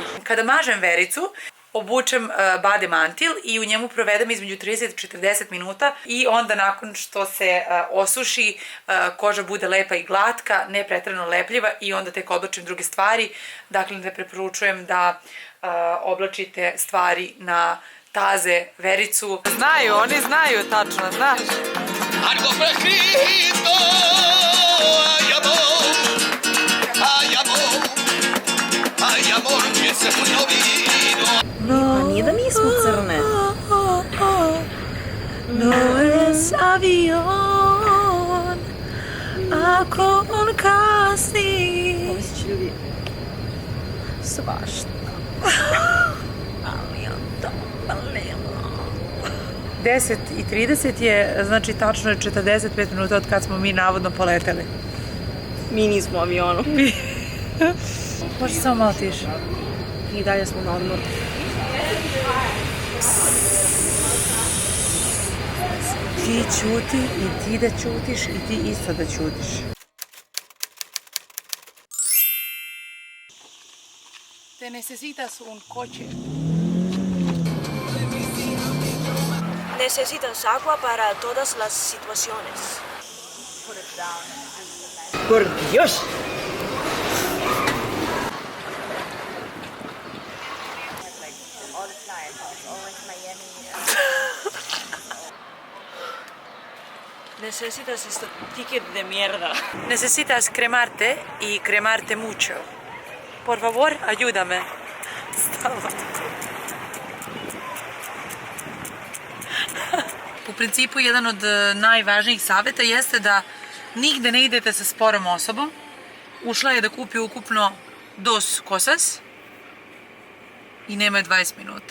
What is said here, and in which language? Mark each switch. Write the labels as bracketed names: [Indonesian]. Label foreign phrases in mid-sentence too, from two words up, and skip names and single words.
[Serbian] Kada mažem Vericu, obučem bade mantil i u njemu provedem između 30 i 40 minuta i onda nakon što se osuši, koža bude lepa i glatka, ne preterano lepljiva i onda tek oblačim druge stvari. Dakle, ne preporučujem da oblačite stvari na taze Vericu. Znaju, oni znaju tačno, znaš. [Spanish] Algo fresquito, ay amor, ay amor, ay amor, que se fue no vino. [Serbian] No, nije da nismo crne. [Spanish] No es avión, [Serbian] ako on kasni. Ovo će ljudi svašta. Ali on to baleno. 10:30 je, znači tačno je 45 minuta od kad smo mi navodno poleteli. Mi nismo u avionu. Može samo malo tiše. I dalje smo na odmoru. Ti ćuti i ti da ćutiš i ti isto da ćutiš. [Spanish] Te necesitas un coche. Necesitas agua para todas las situaciones. Por Dios. Necesitas este ticket de mierda. Necesitas cremarte y cremarte mucho. Por favor, ayúdame. [Serbian] U principu, jedan od najvažnijih savjeta jeste da Nigde ne idete sa sporom osobom. Ušla je da kupi ukupno 2 cosas i nema je 20 minuta.